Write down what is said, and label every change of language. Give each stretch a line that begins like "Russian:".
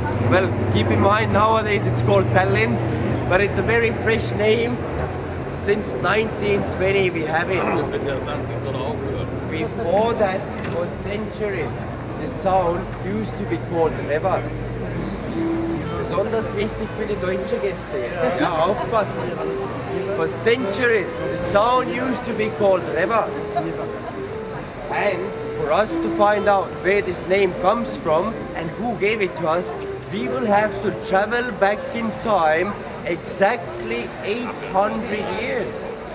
English: Well, keep in mind, nowadays it's called Tallinn, but it's a very fresh name. Since 1920 we have it. Before that, for centuries, this town used to be called Reval.
German: Besonders wichtig für die deutschen Gäste jetzt. Ja, aufpassen.
English: For centuries, this town used to be called Reval. And for us to find out where this name comes from and who gave it to us, we will have to travel back in time exactly 800 years.